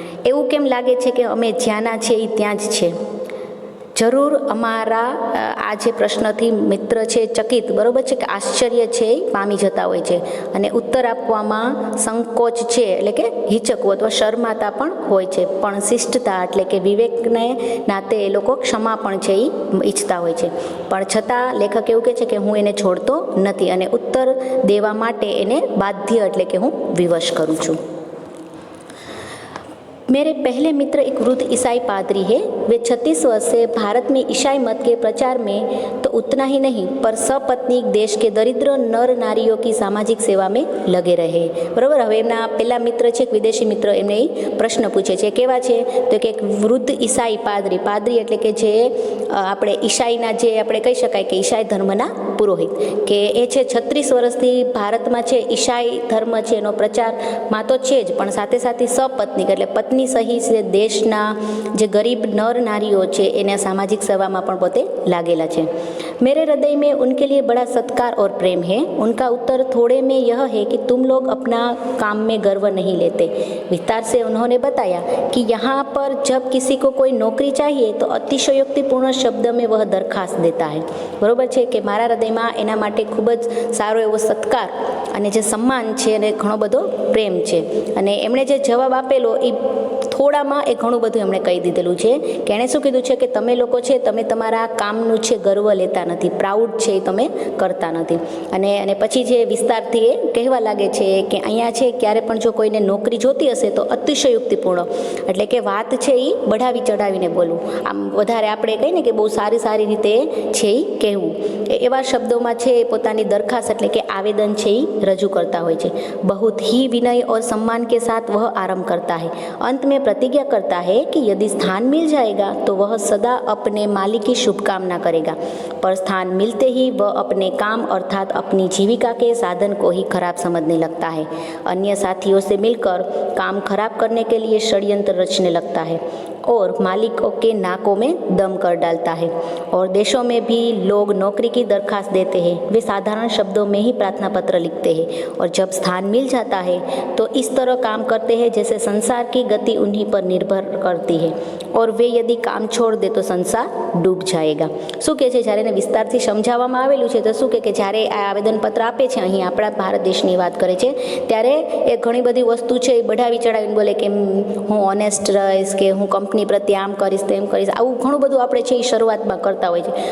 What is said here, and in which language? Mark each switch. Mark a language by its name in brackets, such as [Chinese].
[Gujarati] એવું કેમ લાગે છે કે અમે જ્યાંના છે એ ત્યાં જ છે। જરૂર અમારા આ જે પ્રશ્નથી મિત્ર છે ચકિત, બરાબર છે, કે આશ્ચર્ય છે એ પામી જતા હોય છે અને ઉત્તર આપવામાં સંકોચ છે એટલે કે હિચકવું અથવા શરમાતા પણ હોય છે, પણ શિષ્ટતા એટલે કે વિવેકને નાતે એ લોકો ક્ષમા પણ છે એ ઈચ્છતા હોય છે। પણ છતાં લેખક એવું કહે છે કે હું એને છોડતો નથી અને ઉત્તર દેવા માટે એને બાધ્ય એટલે કે હું વિવશ કરું છું। [Hindi] मेरे पहले मित्र एक वृद्ध ईसाई पादरी है। वे 36 वर्ष से भारत में ईसाई मत के प्रचार में तो उतना ही नहीं पर सपत्नीक देश के दरिद्र नर नारीओं की सामाजिक सेवा में लगे रहे। बराबर। [Gujarati] हवे एमना पहला मित्र छे विदेशी मित्र, एमने प्रश्न पूछे छे केवा छे तो कि एक वृद्ध ईसाई पादरी, पादरी एटले के जे આપણે ઈસાઈના જે આપણે કહી શકાય કે ઈસાઈ ધર્મના પુરોહિત, કે એ છે 36 વર્ષથી ભારતમાં છે ઈસાઈ ધર્મ છે એનો પ્રચારમાં તો છે જ, પણ સાથે સાથે સપત્નીક એટલે પત્ની સહિત દેશના જે ગરીબ નર નારીઓ છે એને સામાજિક સેવામાં પણ પોતે लागेला છે। [Hindi] मेरे हृदय में उनके लिए बड़ा सत्कार और प्रेम है। उनका उत्तर थोड़े में यह है कि तुम लोग अपना काम में गर्व नहीं लेते। विस्तार से उन्होंने बताया कि यहाँ पर जब किसी को कोई नौकरी चाहिए तो अतिशयोक्तिपूर्ण शब्द में वह दरखास्त देता है। बराबर है कि [Gujarati] मारा हृदयમાં એના માટે ખૂબ જ સારો એવો સત્કાર અને જે સન્માન છે અને ઘણો બધો પ્રેમ છે, અને એમણે જે જવાબ આપેલો એ થોડામાં એ ઘણું બધું એમણે કહી દીધેલું છે કે એણે શું કીધું છે કે તમે લોકો છે તમે તમારા કામનું છે ગર્વ લેતા નથી, પ્રાઉડ છે એ તમે કરતા નથી। અને પછી જે વિસ્તારથી એ કહેવા લાગે છે કે અહીંયા છે ક્યારે પણ જો કોઈને નોકરી જોતી હશે તો અતિશયોક્તિપૂર્ણ એટલે કે વાત છે એ બઢાવી ચઢાવીને બોલવું, આમ વધારે આપણે કહીએ ને કે બહુ સારી રીતે છે એ કહેવું, એવા શબ્દોમાં છે પોતાની દરખાસ્ત એટલે કે આવેદન છે એ રજૂ करता હોય છે। [Hindi] बहुत ही विनय और सम्मान के साथ वह आरंभ करता है। अंत में प्रतिज्ञा करता है कि यदि स्थान मिल जाएगा तो वह सदा अपने मालिक की शुभकामना करेगा, पर स्थान मिलते ही वह अपने काम अर्थात अपनी जीविका के साधन को ही खराब समझने लगता है। अन्य साथियों से मिलकर काम खराब करने के लिए षड्यंत्र रचने लगता है और मालिकों के नाकों में दम कर डालता है। और देशों में भी लोग नौकरी की दरखास्त देते हैं, वे साधारण शब्दों में ही प्रार्थना पत्र लिखते हैं और जब स्थान मिल जाता है तो इस तरह काम करते हैं जैसे संसार की गति उन्हीं पर निर्भर करती है और वे यदि काम छोड़ दे तो संसार डूब जाएगा। [Gujarati] શું કહે છે જ્યારે એને વિસ્તારથી સમજાવવામાં આવેલું છે તો શું કે જ્યારે આ આવેદનપત્ર આપે છે, અહીં આપણા ભારત દેશની વાત કરે છે ત્યારે એ ઘણી બધી વસ્તુ છે એ બઢાવી ચડાવીને બોલે કે હું ઓનેસ્ટ રહીશ, કે હું કંપની પ્રત્યે આમ કરીશ તેમ કરીશ, આવું ઘણું બધું આપણે છે એ શરૂઆતમાં કરતા હોય છે.